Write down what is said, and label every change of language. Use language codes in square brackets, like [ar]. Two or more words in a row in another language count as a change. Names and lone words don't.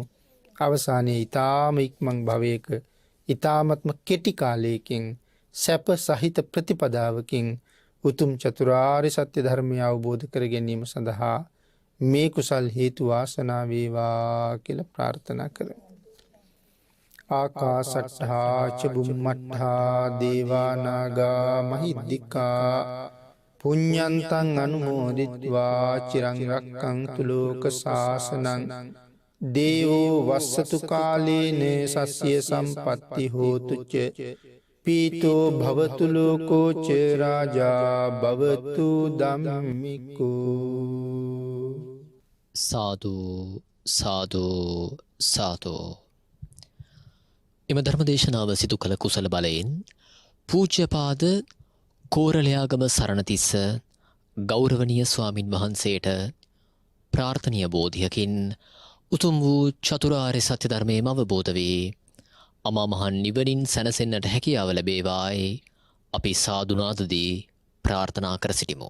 [si] අවසානයේ ඊ타ම ඉක්මන් භවයක ඊ타මත්ම කෙටි කාලයකින් සැප සහිත ප්‍රතිපදාවකින් උතුම් චතුරාර්ය සත්‍ය ධර්මය අවබෝධ කර ගැනීම සඳහා මේ කුසල් හේතු වාසනා වේවා කියලා ප්‍රාර්ථනා කරමු. [pi] ආකාසට්ඨා ච බුම්මට්ඨා දේවා නාග මහිද්దికා පුඤ්ඤන්තං අනුමෝදිත්වා චිරං රක්ඛන්තු ලෝක සාසනං දේවෝ වස්සතු කාලේන සස්ය සම්පatti හෝතු ච පීතෝ භවතු ලෝකෝ ච රාජා භවතු ධම්මිකෝ. [si] සාදු සාදු සාදු. එම ධර්මදේශනාව සිදු කළ කුසල බලයෙන් පූජ්‍යපාද කෝරළයාගම සරණතිස්ස ගෞරවනීය ස්වාමින් වහන්සේට ප්‍රාර්ථනීය බෝධියකින් උතුම් වූ චතුරාර්ය සත්‍ය ධර්මයේම අවබෝධ වේ අමා මහ නිවනින් සැනසෙන්නට හැකියාව ලැබේවායි අපි සාදුනාදදී ප්‍රාර්ථනා කර සිටිමු.